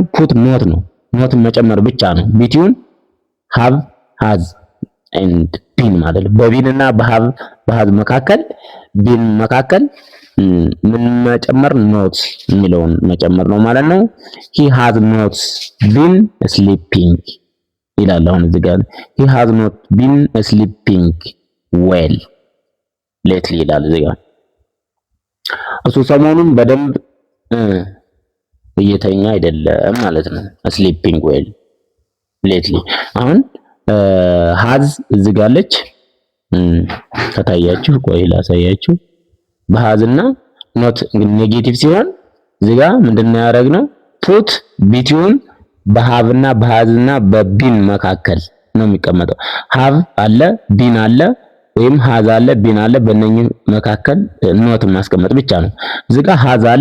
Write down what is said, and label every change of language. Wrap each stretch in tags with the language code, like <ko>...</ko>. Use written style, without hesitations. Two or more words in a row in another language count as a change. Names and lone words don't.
<am>ፑት ኖት ነው፣ ኖትን መጨመር ብቻ ነው።</am> <en>between have has and been</en> <am>ማለት ነው። በቢን እና በሃዝ መካከል ቢን መካከል ምን መጨመር ኖት የሚለውን መጨመር ነው ማለት ነው።</am> <en>he has not been sleeping</en> <am>ይላል። አሁን እዚህ ጋር</am> <en>he has not been sleeping well lately</en> <am>ይላል እዚህ ጋር። እሱ ሰሞኑን በደንብ እየተኛ አይደለም ማለት ነው።</am> <en>sleeping well lately</en> <am>አሁን has እዚህ ጋር አለች። ከታያችሁ ቆይ ላሳያችሁ። በሃዝ እና ኖት ኔጌቲቭ ሲሆን እዚህ ጋር ምንድነው ያደረግነው?</am> <en>put between</en> <am>በሃቭ እና በሃዝ እና በቢን መካከል ነው የሚቀመጠው። ሃቭ አለ፣ ቢን አለ፣ ወይም ሃዝ አለ፣ ቢን አለ። በእነኚህ መካከል ኖት ማስቀመጥ ብቻ ነው። እዚህ ጋር ሃዝ አለ፣</am>